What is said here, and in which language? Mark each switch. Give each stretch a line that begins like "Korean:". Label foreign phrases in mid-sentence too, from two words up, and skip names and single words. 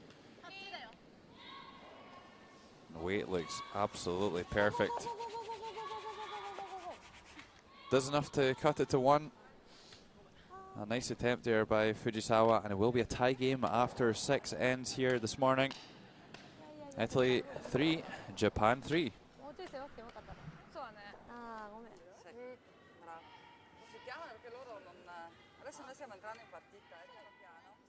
English: The weight looks absolutely perfect. Does enough to cut it to 1. A nice attempt there by Fujisawa, and it will be a tie game after 6 ends here this morning. Italy 3, Japan 3.
Japanese: もうちょい背負ってよかったな。そうだね。ああ、ごめん。
Italian: Bravo. Profitthiamo perché loro non... Adesso noi stiamo entrando in partita, piano piano.